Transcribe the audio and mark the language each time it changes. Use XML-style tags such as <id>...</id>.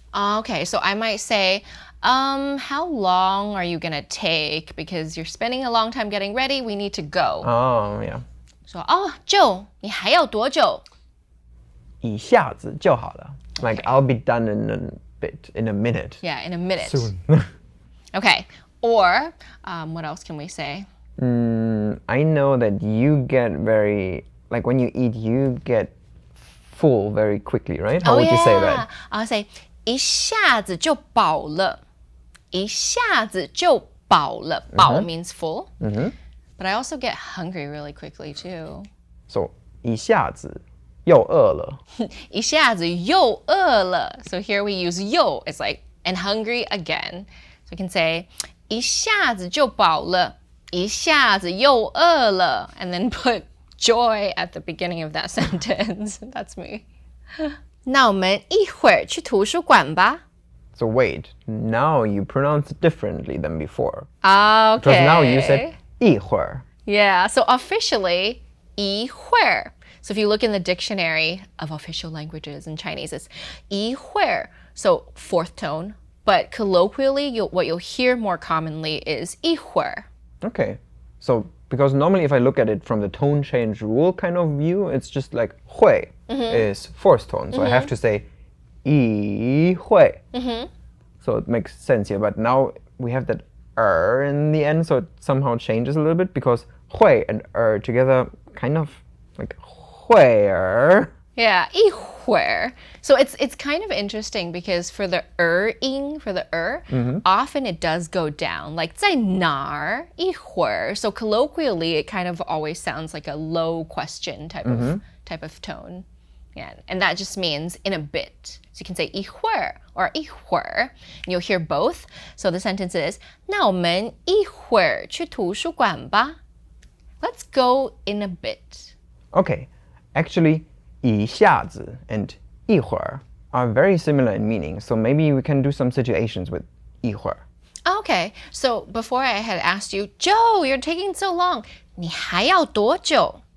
<en>Okay, so I might say, how long are you gonna take? Because you're spending a long time getting ready, we need to go. Oh, yeah. So, Joe,</en> <zh>你还要多久? 一下子就好了.</zh> <en>Like, I'll be done in a minute. Yeah, in a minute. Soon. Okay, or what else can we say? I know that you get like when you eat, you get full very quickly, right? How would you say that? I'll say</en> <zh>一下子就饱了. 一下子就饱了.饱</zh> <en>means full. But I also get hungry really quickly too. So</en> <zh>一下子又饿了. 一下子又饿了.</zh> <en>So here we use</en> <zh>又.</zh> <en>It's like and hungry again. So we can say</en> <zh>一下子就饱了. 一下子又饿了.</zh> <en>And then put joy at the beginning of that sentence. That's me.</en> <zh>那我们一会儿去图书馆吧.</zh> <en>So wait, now you pronounce it differently than before. Okay. Because now you said</en> <zh>一会儿.</zh> <en>Yeah, so officially</en> <zh>一会儿.</zh> <en>So if you look in the dictionary of official languages in Chinese, it's 一会儿. So fourth tone. But colloquially, what you'll hear more commonly is</en> <zh>一会儿.</zh> <en>Okay. So, because normally if I look at it from the tone change rule kind of view, it's just like 会 is fourth tone. So I have to say</en> <zh>一会.</zh> <en>So it makes sense here. But now we have that in the end, so it somehow changes a little bit because 会and together kind of like</en> <zh>会儿.</zh> <en>Yeah,</en> <zh>一会儿.</zh> <en>So it's kind of interesting because for the ing, for the often it does go down. Like</en> <zh>在哪儿一会儿.</zh> <en>So colloquially, it kind of always sounds like a low question type of tone. Yeah, and that just means in a bit. So you can say</en> <zh>一会儿</zh> <en>or 一会儿. And you'll hear both. So the sentence is</en> <zh>那我们一会儿去图书馆吧.</zh> <en>Let's go in a bit. Okay. Actually,</en> <zh>一下子</zh> <en>and 一会儿 are very similar in meaning. So maybe we can do some situations with</en> <zh>一会儿.</zh> <en>Okay, so before I had asked you, Joe, you're taking so long.</en> <zh>你还要多久?</zh>